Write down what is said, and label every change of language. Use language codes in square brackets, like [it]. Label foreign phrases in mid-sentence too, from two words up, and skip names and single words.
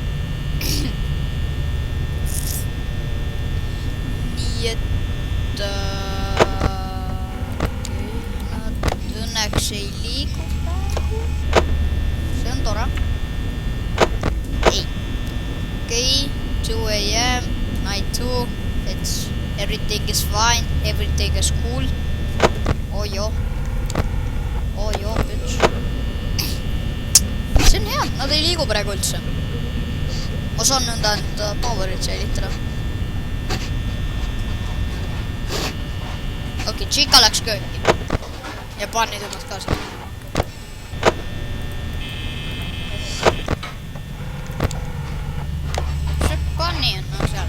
[et] Nii et... nad õnneks ei liigu praegu. See on tore. Ei. [en] Okei, 2 AM, night 2. Everything is fine, everything is cool. Oh joo, bitch. [et] See on hea, nad ei liigu praegu üldse. Ma saan nõnda enda powerit säilitada. Okei, Chica läks kööki. Ja Bunny tõmbas ka seda. See Bunny on seal.